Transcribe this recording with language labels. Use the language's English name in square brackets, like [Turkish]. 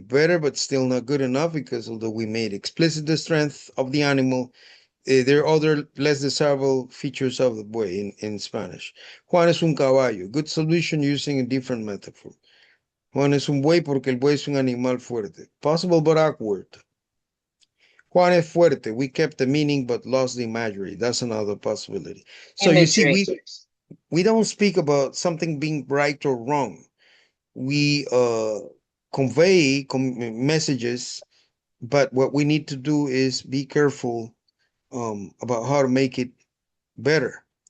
[English] Better, but still not good enough because although we made explicit the strength of the animal, there are other less desirable features of the buey in Spanish. [Spanish] Juan es un caballo. [English] Good solution using a different metaphor. [Spanish] Juan es un buey porque el buey es un animal fuerte. [English] Possible but awkward. [Spanish] Juan es fuerte. [English] We kept the meaning but lost the imagery. That's another possibility. So you see, we don't speak about something being right or wrong. We convey messages, but what we need to do is be careful about how to make it better.